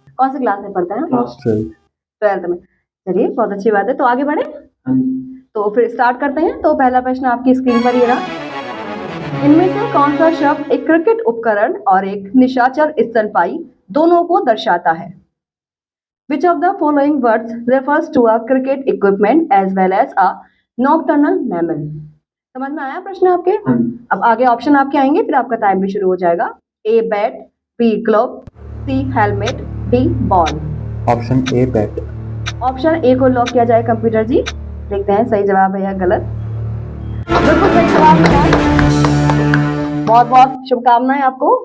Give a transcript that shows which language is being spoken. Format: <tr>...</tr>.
<hi>कौन से क्लास में पढ़ते हैं? क्लास 12th में। चलिए, बहुत अच्छी बात है। तो आगे बढ़े, तो फिर स्टार्ट करते हैं। तो पहला प्रश्न आपकी स्क्रीन पर ये रहा। इनमें से कौन सा शब्द एक क्रिकेट उपकरण और एक निशाचर स्तनपायी दोनों को दर्शाता है?</hi> <en>Which of the following words refers to a cricket equipment as well as a nocturnal mammal?</en> <hi>समझ में आया प्रश्न आपके? अब आगे ऑप्शन आपके आएंगे, फिर आपका टाइम भी शुरू हो जाएगा.</hi> <en>A bat, B glove, C helmet, D ball.</en> <hi>Option a bat. Option A को लॉक किया जाए कंप्यूटर जी. देखते हैं सही जवाब है या गलत. बिल्कुल सही जवाब है. बहुत बहुत शुभकामनाएं आपको.</hi>